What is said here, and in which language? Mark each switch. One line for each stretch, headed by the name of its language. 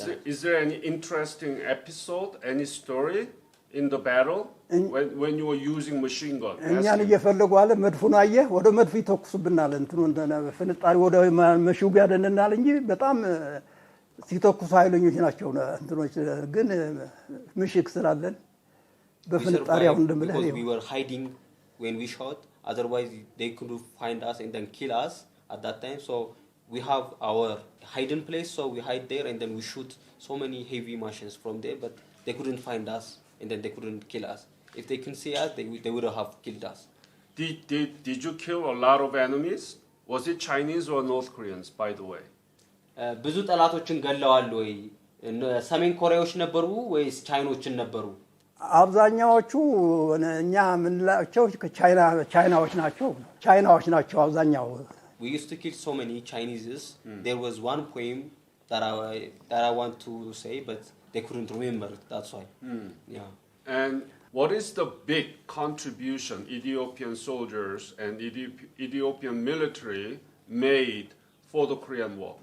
English: Is there any interesting episode, any story in the battle when you were using machine gun?
Amharic: እኛን እየፈለጉ አለ መድፉን አየህ ወደ መድፍ ይተኩሱብናል እንትኑ ፍንጣሪ ወደ መሽው ቢያደንናል እንጂ በጣም ሲተኩሱ ኃይለኞች ናቸው እንትኖች ግን ምሽክ ስላለን በፍንጣሪያው እንደምልህ
English: we were hiding when we shot, otherwise they could find us and then kill us at that time. So we have our hiding place, so we hide there and then we shoot so many heavy machines from there, but they couldn't find us and then they couldn't kill us. If they can see us, they would have killed us. Did you kill a lot of enemies? Was it Chinese or North Koreans, by the way?
Amharic: ብዙ ጠላቶችን ገለዋል ወይ ሰሜን ኮሪያዎች ነበሩ ወይስ ቻይኖችን ነበሩ አብዛኛዎቹ እኛ ምንላቸው ቻይናዎች ናቸው አብዛኛው
English: we used to kill so many Chinese there was one poem that I want to say but they couldn't remember that's why yeah and what is the big contribution Ethiopian soldiers and Ethiopian military made for the Korean War?